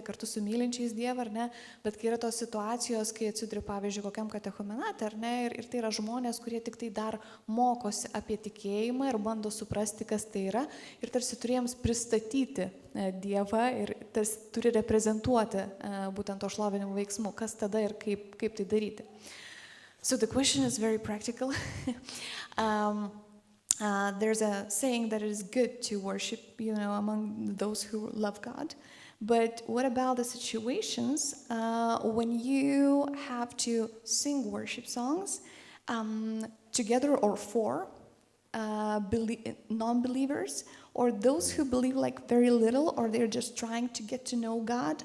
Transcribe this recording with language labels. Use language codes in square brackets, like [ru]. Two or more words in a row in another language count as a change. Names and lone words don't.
[lt] kartu su mylinčiais Dievą, ar ne, bet kai yra tos situacijos, kai atsiduri, pavyzdžiui, kokiam katechumenate, ar ne, ir tai yra žmonės, kurie tik tai dar mokosi apie tikėjimą ir bando suprasti, kas tai yra, ir tarsi turėjams pristatyti Dievą ir tarsi turi reprezentuoti būtent to šlovinimo veiksmų, kas tada ir kaip tai daryti. [en] So the question is very practical. There's a saying that it is good to worship, among those who love God. But what about the situations when you have to sing worship songs together or for non-believers, or those who believe like very little, or they're just trying to get to know God?